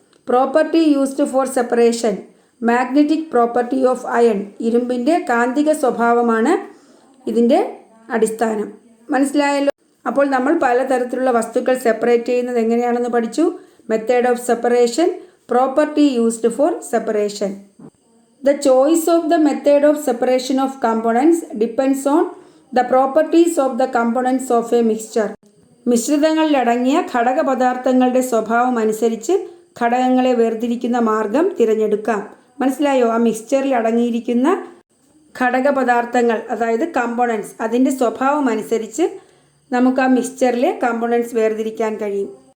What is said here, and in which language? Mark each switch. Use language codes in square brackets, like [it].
[en] property used for separation magnetic property of iron, [ml] ഇരുമ്പിൻ്റെ കാന്തിക സ്വഭാവമാണ് ഇതിൻ്റെ അടിസ്ഥാനം. മനസ്സിലായല്ലോ? അപ്പോൾ നമ്മൾ പലതരത്തിലുള്ള വസ്തുക്കൾ സെപ്പറേറ്റ് ചെയ്യുന്നത് എങ്ങനെയാണെന്ന് പഠിച്ചു. [en] Method of separation, property used for separation. The choice of the method of separation of components depends on the properties of the components of a mixture. [ml] മിശ്രിതങ്ങളിലടങ്ങിയ ഘടകപദാർത്ഥങ്ങളുടെ സ്വഭാവം അനുസരിച്ച് ഘടകങ്ങളെ വേർതിരിക്കുന്ന മാർഗം തിരഞ്ഞെടുക്കാം. മനസ്സിലായോ? ആ മിക്സ്ചറിൽ അടങ്ങിയിരിക്കുന്ന ഘടകപദാർത്ഥങ്ങൾ, അതായത് കമ്പോണൻസ്, അതിൻ്റെ സ്വഭാവം അനുസരിച്ച് നമുക്ക് ആ മിക്സ്ചറിലെ കമ്പോണൻസ് വേർതിരിക്കാൻ കഴിയും.